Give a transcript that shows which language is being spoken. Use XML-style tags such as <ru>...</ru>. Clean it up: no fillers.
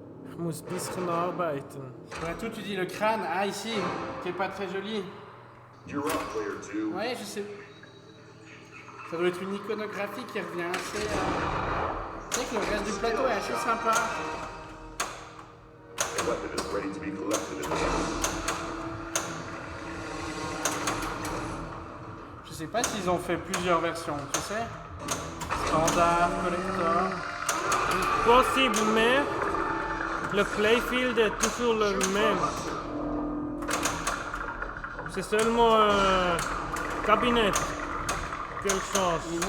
<de>Ich muss ein bisschen arbeiten.</de> <fr>Ouais, tout, tu dis le crâne. Ah, ici, qui est pas très joli.</fr> <en>You're up, player 2.</en> <fr>Ouais, je sais. Ça doit être une iconographie qui revient assez. Tu sais que le reste du plateau est assez sympa.</fr> <en>A weapon is ready to be collected in the jungle.</en> <fr>Je sais pas s'ils ont fait plusieurs versions, tu sais. Standard, collector. Possible, mais le playfield est toujours le même. C'est seulement un cabinet qu'elle change.</fr>